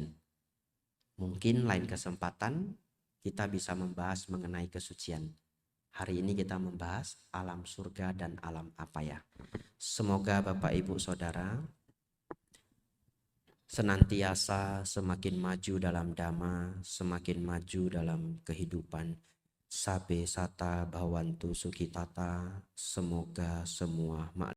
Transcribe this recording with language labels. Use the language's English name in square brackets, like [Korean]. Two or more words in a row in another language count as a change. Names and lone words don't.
[Indonesian] Mungkin lain kesempatan kita bisa membahas mengenai kesucian. Hari ini kita membahas alam surga dan alam apa ya. Semoga Bapak Ibu Saudara senantiasa semakin maju dalam dhamma, semakin maju dalam kehidupan. [Pali] Sabe sata bhawantu sukitata, [Indonesian] semoga semua